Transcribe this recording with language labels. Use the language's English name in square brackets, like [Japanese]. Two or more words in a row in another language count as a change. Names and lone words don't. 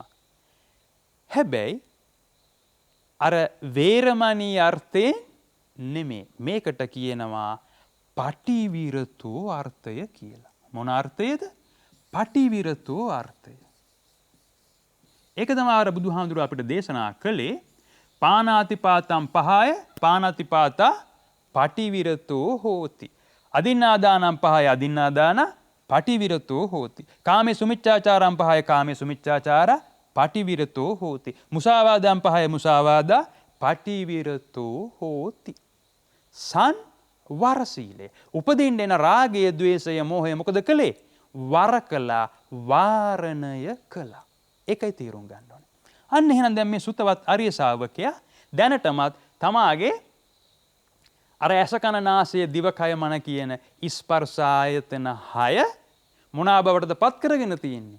[Sinhala] හැබැයි අර වේරමණී අර්ථයෙන් නෙමෙයි. මේකට කියනවා පටිවිරතෝ අර්ථය කියලා. මොන අර්ථයද? පටිවිරතෝ අර්ථය. ඒක තමයි අර බුදුහාමුදුරුවෝ අපිට දේශනා කළේ [Pali] පානාතිපාතම් පහය පානාතිපාතා පටිවිරතෝ හෝති. අදින්නාදානම් පහය අදින්නාදාන පටිවිරතෝ හෝති. කාමේ සුමිච්ඡාචාරම් පහය කාමේ සුමිච්ඡාචාර පටිවිරතෝ හෝති. මුසාවාදම් පහය මුසාවාදා පටිවිරතෝ හෝති. [Sinhala] සංවර සීලය. උපදින්න එන රාගය, ద్వේෂය, මෝහය මොකද කළේ? වර කළා, වාරණය කළා. ඒකයි තේරුම් ගන්න ඕනේ. අන්න එහෙනම් දැන් මේ සුතවත් ආර්ය ශාවකයා දැනටමත් තමාගේ අර ඇස කන නාසය දිවකය මන කියන ස්පර්ශ ආයතන 6 මොනවා බවටද පත් කරගෙන තියෙන්නේ?